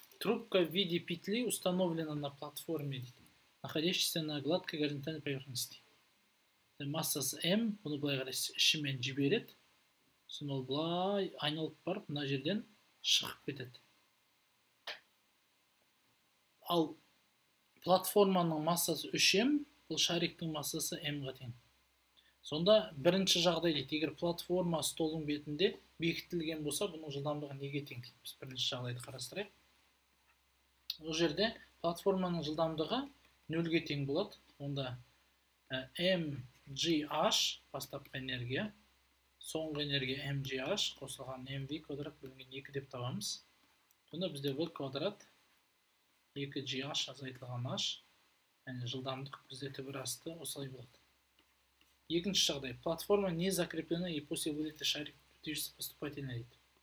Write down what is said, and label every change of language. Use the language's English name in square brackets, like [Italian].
[Russian] Трубка в виде петли установлена на платформе, находящейся на гладкой горизонтальной поверхности. [Kazakh] Массасы m, бұны былай қарай ішімен жібереді. Сосын ол былай айналып барып, мына жерден шығып кетеді. Ал платформаның массасы 3m, бұл шариктің массасы m-ға тең. Сонда бірінші жағдай дейді, егер платформа столдың бетінде бекітілген болса, бұның жылдамдығы неге тең дейді. Біз бірінші жағдайды қарастырайық. Ол жерде платформаның жылдамдығы 0-ге тең болады. Онда mgh бастапқы энергия, соңғы энергия mgh қосылған mv квадрат бөлінген 2 деп табамыз. Сонда бізде v квадрат 2gh азайтылған h, яғни жылдамдық бізде төбірасты осылай болады. Екінші жағдай. [Russian] Платформа не закреплена и после вылета шарик движется поступательно дейді.